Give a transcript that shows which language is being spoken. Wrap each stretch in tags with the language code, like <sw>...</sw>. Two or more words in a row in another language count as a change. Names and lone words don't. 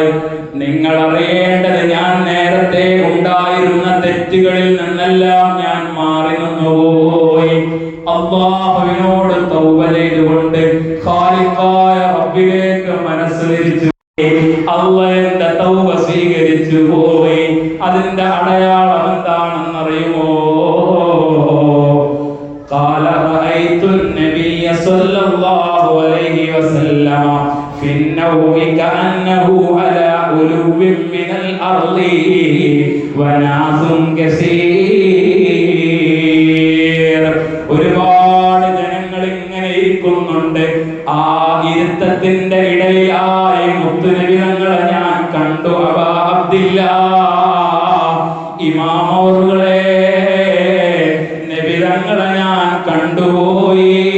<ml>നിങ്ങൾ അറിയേണ്ടത്, ഞാൻ നേരത്തെ ഉണ്ടായിരുന്ന തെറ്റുകളിൽ നിന്നെല്ലാം ഞാൻ മാറി നിന്നുപോയി. അല്ലാഹുവിനോട് തൗബ ചെയ്തുകൊണ്ട് ഖാലിഖായ റബ്ബിലേക്ക് മനസ്സ് തിരിച്ചു. അല്ലാഹ് എന്റെ തൗബ സ്വീകരിച്ചു പോയി. അതിന്റെ അടയാളം എന്താണെന്നറിയുമോ?</ml> <ar>قال رأيت النبي صلى الله عليه وسلم في النوم كأنه على علو من الأرض وناس كثير.</ar> <ml>ഒരുപാട് ജനങ്ങൾ ഇങ്ങനെ ഇരിക്കുന്നുണ്ട്. ആ ഇരുത്തത്തിന്റെ ഇടയിലായി മുത്തുനബി തങ്ങളെ ഞാൻ കണ്ടു. അബാ അബ്ദില്ലാ, ഇമാം അവറുകളെ, നബി തങ്ങളെ ഞാൻ കണ്ടുപോയി.</ml>